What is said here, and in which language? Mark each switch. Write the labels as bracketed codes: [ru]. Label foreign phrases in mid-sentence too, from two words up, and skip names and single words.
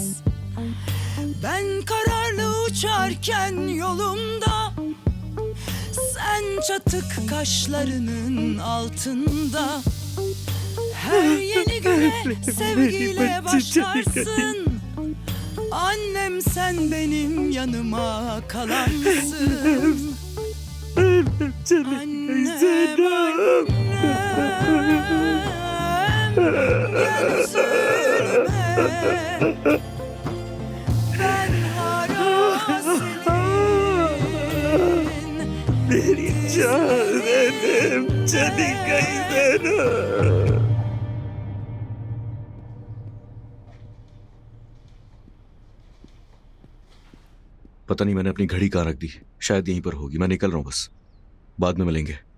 [tr] Ben kararlı uçarken yolumda, sen çatık kaşlarının altında. Her yeni güne sevgiyle başlarsın. Annem sen benim yanıma kalansın. [hi] Elif चली गई Zeynep। [tr] Gel üzülme. Ben hala senin. [hi] मेरी जान Elif चली गई Zeynep। पता नहीं मैंने अपनी घड़ी कहाँ रख दी। शायद यहीं पर होगी। मैं निकल रहा हूँ बस। बाद में मिलेंगे।